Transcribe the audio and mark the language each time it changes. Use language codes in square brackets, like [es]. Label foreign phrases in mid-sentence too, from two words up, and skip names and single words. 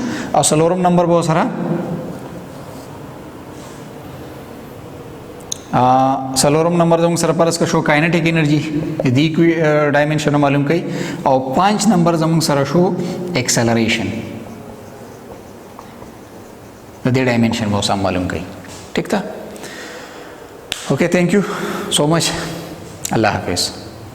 [ps] او څلورم نمبر به سره څلورم نمبر زموږ سره پرس شو [en] kinetic energy [ps] د ډایمنشن معلوم کړئ. او 5 نمبر زموږ سره شو ایکسلریشن د دې ډایمنشن به سم معلوم کړئ. [ur] ٹھیک تا. [en] Okay, thank you so much. [ur] الله حافظ.